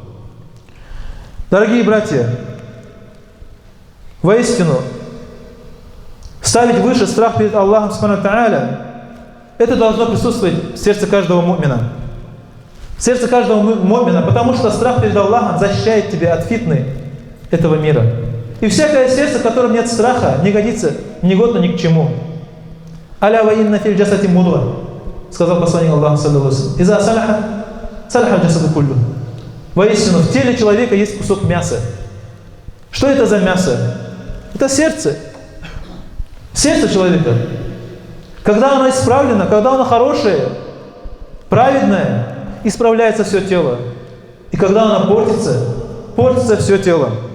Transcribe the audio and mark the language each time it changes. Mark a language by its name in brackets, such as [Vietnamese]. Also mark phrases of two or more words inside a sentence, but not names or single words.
[Russian] Дорогие братья, воистину, ставить выше страх перед Аллахом, [Arabic] سبحانه وتعالى, [Russian] это должно присутствовать в сердце каждого му'мина. В сердце каждого му'мина, потому что страх перед Аллахом защищает тебя от фитны этого мира. И всякое сердце, в котором нет страха, не годится ни годно ни к чему. [Arabic] «ألا وإن في الجسد مضغة», [Russian] сказал посланник Аллаха, [Arabic] صلى الله عليه وسلم. «إذا صلحت صلح الجسد كله». [Russian] Воистину, в теле человека есть кусок мяса. Что это за мясо? Это сердце. Сердце человека. Когда оно исправлено, когда оно хорошее, праведное, исправляется все тело. И когда оно портится, портится все тело.